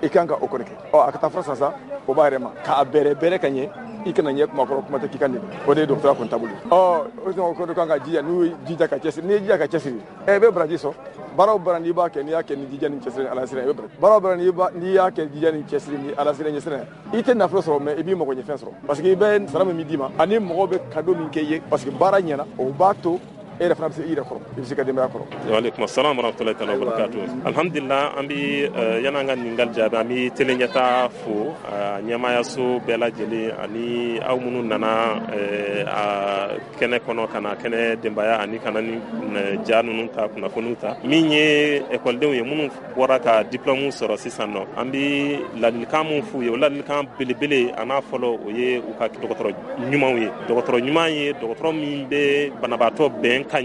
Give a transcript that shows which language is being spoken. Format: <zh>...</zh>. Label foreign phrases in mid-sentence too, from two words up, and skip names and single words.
<bm>i kan ka o kɔni kɛ ɔ a ka taa fura san sa o b'a yɛrɛ ma k'a bɛrɛ ka ɲɛ i kana ɲɛ kuma kɔrɔ kuma tɛ k'i kan de o de ye dɔgɔtɔrɔya kɔni taabolo ye o ko de kan ka jija n'u ye jija ka cɛsiri n'i ye jija ka cɛsiri i bɛ baraji sɔrɔ baara o baara n'i b'a kɛ n'i y'a kɛ ni jija ni cɛsiri ni ala sira i bɛ baraji baara o baara n'i y'a kɛ jija ni cɛsiri ni ala sira ɲɛsira i tɛ nafolo sɔrɔ mais i b'i mago ɲɛ fɛn sɔrɔ parce que i bɛ sara min d'i ma ani mɔgɔw bɛ cadeau min kɛ i ye parce que baara ɲɛna o b'a to e yɛrɛ fana bɛ se i yɛrɛ kɔrɔ i bɛ se ka denbaya kɔrɔ.</bm> <ar>وعليكم السلام ورحمة الله تعالى وبركاته الحمد لله</ar> <bm>an bɛ yan'an ka ɲininkali jaabi an bɛ tele ɲɛtaa fo ɲɛmaayaso bɛɛ lajɛlen ani aw minnu nana a kɛnɛ kɔnɔ ka na kɛnɛ denbaya ani kana ni ja ninnu ta kunnafoniw ta min ye ekɔlidenw ye minnu bɔra ka diplôme sɔrɔ sisan nɔ an bɛ ladilikan min f'u ye o ladilikan belebele a n'a fɔlɔ o ye u ka dɔgɔtɔrɔ ɲumanw ye dɔgɔtɔrɔ ɲuman ye dɔgɔtɔrɔ min bɛ banabaatɔ bɛn ka</bm>